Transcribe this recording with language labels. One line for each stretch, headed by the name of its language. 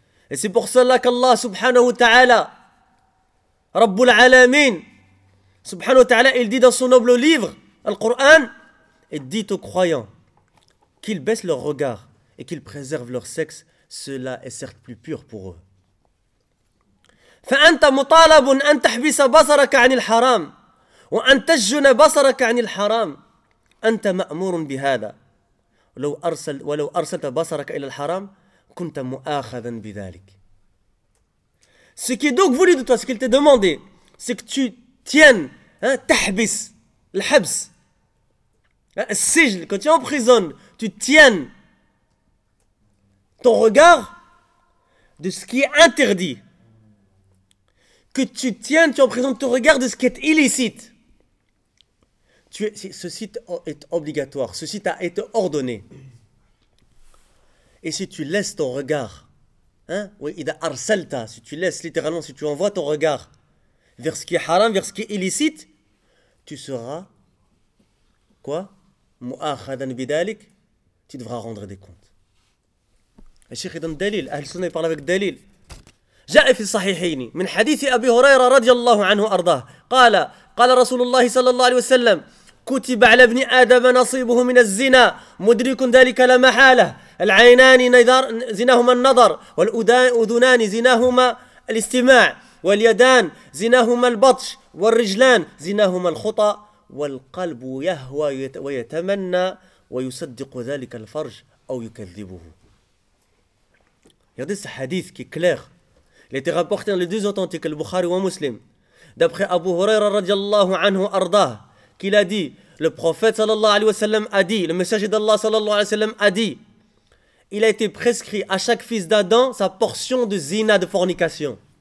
French: Et c'est pour cela qu'Allah subhanahu wa ta'ala, Rabbul Alamin, subhanahu wa ta'ala, il dit dans son noble livre, le Coran, et dit aux croyants qu'ils baissent leur regard et qu'ils préservent leur sexe, cela est certes plus pur pour eux.
Arabic: فأنت مطالب أن تحبس بصرك عن الحرام وأن تجن بصرك عن الحرام أنت مأمور بهذا ولو أرسلت بصرك إلى الحرام كنت مؤاخذا بذلك.
French: Ce qui est donc voulu de toi, ce qu'il t'est demandé, c'est que tu tiennes, تحبس, le habs, le sigle, quand tu es en prison, tu tiennes ton regard de ce qui est interdit. Que tu tiennes, tu emprisonnes ton regard de ce qui est illicite. Ceci est obligatoire, ceci t'a été ordonné. Et si tu laisses ton regard, si tu laisses littéralement, si tu envoies ton regard vers ce qui est haram, vers ce qui est illicite, tu seras, quoi?
Arabic: Mu'akhadhan bidalik,
French: tu devras rendre des comptes. Le cheikh donne dalil, Ahl-Sunnah parle avec dalil.
Arabic: جاء في الصحيحين من حديث أبي هريرة رضي الله عنه أرضاه قال رسول الله صلى الله عليه وسلم كتب على ابن آدم نصيبه من الزنا مدرك ذلك لا محالة العينان زناهما النظر والأذنان زناهما الاستماع واليدان زناهما البطش والرجلان زناهما الخطأ والقلب يهوى ويتمنى ويصدق ذلك الفرج أو يكذبه. هذا حديث كلير.
French: Il était rapporté dans les deux authentiques, le Bukhari ou le Muslim. D'après Abu Huraira radiallahu anhu arda, qu'il a dit, le prophète sallallahu alayhi wa sallam a dit, le messager d'Allah sallallahu alayhi wa sallam a dit, il a été prescrit à chaque fils d'Adam sa portion de zina, de fornication.